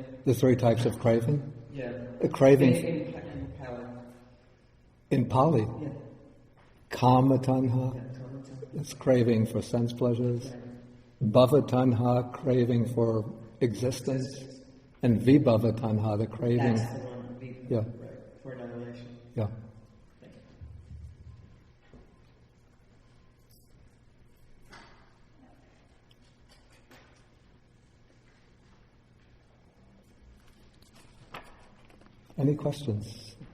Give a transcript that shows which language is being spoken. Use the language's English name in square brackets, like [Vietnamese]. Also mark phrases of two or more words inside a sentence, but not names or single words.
[English] The 3 types of craving? Yeah. The craving In Pali. in Pali. Yeah. [Pali] Kama tanha, Yeah, kama tanha. [English] it's craving for sense pleasures. [Pali] Bhava tanha, [English] craving for existence. And [Pali] vibhava tanha, [English] the craving. That's the one. Yeah. Right. For annihilation. Yeah. Thank you. Any questions?